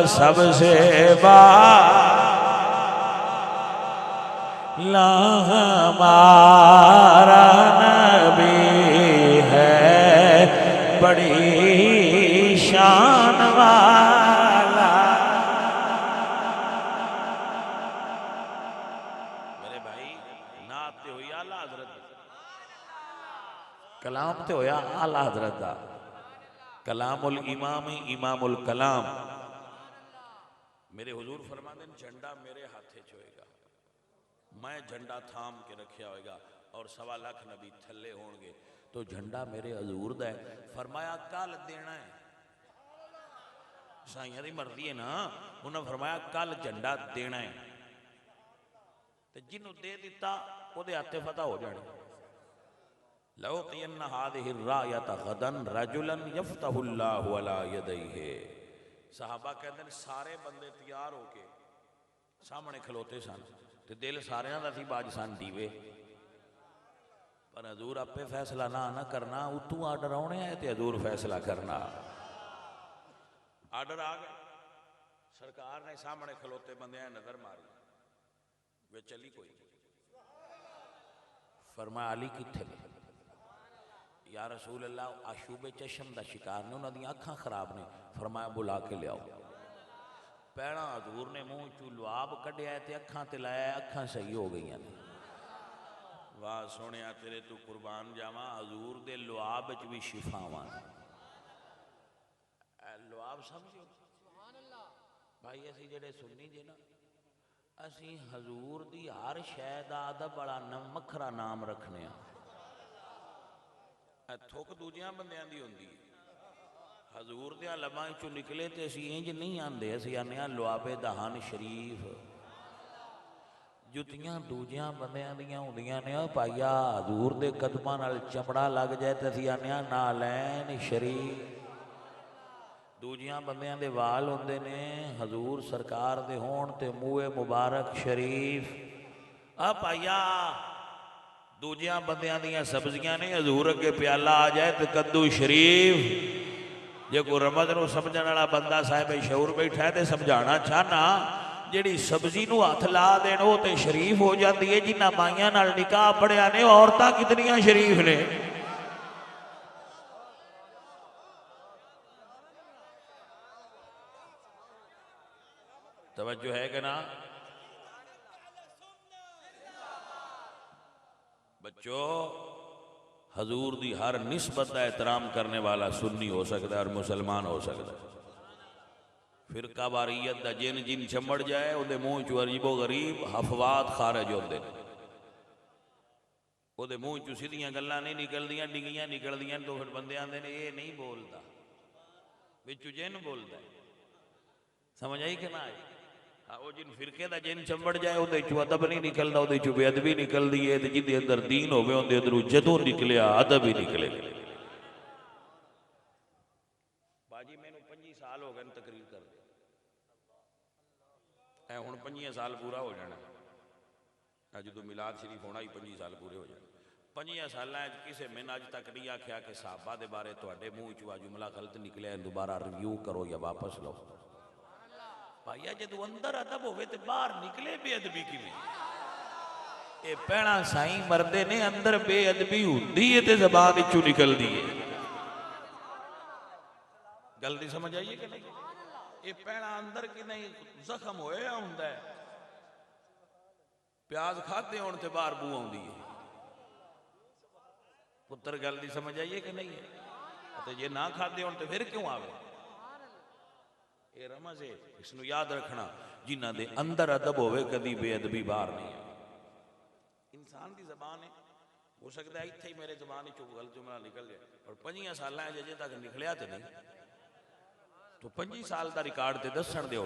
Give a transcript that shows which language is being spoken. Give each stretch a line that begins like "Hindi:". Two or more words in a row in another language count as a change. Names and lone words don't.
Urdu: سب سے لا ہمارا نبی ہے بڑی شان والا۔
Punjabi: میرے بھائی نعت تے ہوئی اعلیٰ حضرت، کلام تے ہویا اعلیٰ حضرت دا،
Arabic: کلام الامام امام الکلام،
Punjabi: میرے حضور فرماتے ہیں جھنڈا میرے ہاتھے چ ہوئے گا، میں جھنڈا تھام کے رکھیا ہوئے گا اور 1.25 لاکھ نبی تھلے ہون گے، تو جھنڈا میرے حضور دا ہے۔ فرمایا کل دینا ہے، سائیاں دی مرضی ہے نا، انہوں نے فرمایا کل جھنڈا دینا ہے، تو جنہوں دے دیتا وہ دے ہاتھے فتح ہو جانے۔
Arabic: لَوْقِيَنَّ هَذِهِ الرَّايَةَ غَدًا رَجُلًا يَفْتَحُ اللَّهُ عَلَى يَدَيْهِ۔
Punjabi: صحابہ کہتے ہیں سارے بندے تیار ہو کے سامنے کھلوتے سن، تے دل سارے دا سی باج سن دیوے، پر حضور اپے فیصلہ نہ کرنا، اتوں آرڈر آنے آئے تے حضور فیصلہ کرنا۔ آرڈر آ گئے، سرکار نے سامنے کھلوتے بندے ہیں نظر ماری، وہ چلی کوئی فرمایا علی کتھے لے؟ یا رسول اللہ آشوب چشم دا شکار نے، انہوں نے آنکھاں خراب نے، فرمایا بلا کے لے آؤ۔ پہلا حضور نے منہ چو لعاب کڈیا ہے تے اکھاں تے لایا ہے، اکھاں صحیح ہو گئی ہیں۔ واہ سونیا تیرے تو قربان جاواں، حضور دے لعاب وچ بھی شفاواں۔ لعاب سمجھو بھائی، اسی جڑے سنی جے نا، اسی حضور دی ہر شے دا ادب بڑا مکھرا نام رکھنے ہیں۔ تھوک دوجیاں بندیاں دی ہوندی ہے، حضور دیاں لباں چوں نکلے تے اسی انج نہیں آندے، اسی آنے لعاب دہان شریف۔ جتیاں دوجیاں بندیاں دیاں ہوندیاں نے پائیا حضور دے قدماں نال چمڑا لگ جائے تے اسی آنے نالین شریف۔ دوجیاں بندیاں دے وال ہوندے نے حضور سرکار دے ہون تے منہ مبارک شریف۔ پائیا دوجیاں بندیاں دیاں سبزیاں نے حضور اگے پیالہ آ جائے تے کدو شریف۔ جے کوئی رمض نو سمجھن والا بندہ صاحب شعور بیٹھا ہے تے سمجھانا چاہنا، جیڑی سبزی نو ہاتھ لا دین او تے شریف ہو جاتی ہے، جنہ مائیاں نال نکاح پڑھیا نے عورتاں کتنیاں شریف نے۔ توجہ ہے کہ نا بچوں؟
Urdu: حضور دی ہر نسبت کا احترام کرنے والا سنی ہو سکتا ہے اور مسلمان ہو سکتا ہے۔
Punjabi: فرقہ واریت دا جن چمڑ جائے وہ منہ چو عجیب و غریب افواد خارج ہوتے، وہ منہ چو سیدھیاں گلاں نہیں نکلدیاں، ڈنگیاں نکلدیاں، تو پھر بندے آندے نے یہ نہیں بولتا، وچوں جن بولتا ہے۔ سمجھ آئی کہ نہ آئی؟ وہ جن فرقے دا جن چمبڑ جائے وہ چو ادب نہیں نکلدا، وہ چو بے ادبی نکل دی ہے، جن دے اندر دین ہوئے ان دے اندروں جدوں نکلیا ادب ہی نکلے۔ باجی میں نے 25 سال ہو گئے تقریر کر دے، اے ہن 25 سال پورا ہو جانا، جدوں میلاد شریف ہونا ہی 25 سال پورے ہو جانے۔ 25 سالاں کسے میں اج تک نہیں آکھیا کہ صحابہ دے بارے تواڈے منہ چوں جملہ غلط نکلیا ہے دوبارہ ریویو کرو یا واپس لو۔ بھائیا جدو اندر ادب ہوئے تے باہر نکلے بے ادبی کی میں، اے پہنا سائیں مردے نے اندر بے ادبی ہوندی ہے تے زبان وچوں نکل دی ہے۔ گل دی سمجھ آئیے کہ نہیں؟ اے پہنا اندر کی نہیں زخم ہویا ہوندا ہے، پیاز کھاتے ہون تے باہر بو آوندی ہے۔ پتر گل دی سمجھ آئیے کہ نہیں ہے؟ تے یہ نہ کھاتے ہون تے پھر کیوں آوے؟ اے رمض ہے، اس نو یاد رکھنا، جنہ دے اندر ادب ہوئے کدی بے ادبی باہر نہیں ہے۔ انسان دی زبان ہے، ہو سکتا ہے اتھے ہی میرے زبان ہی چوک غلط جملہ نکل جائے، اور 25 سالہ ہے ججے تک نکلیا تے نہیں، تو 25 سال دا ریکارڈ تے دسن دیو نا۔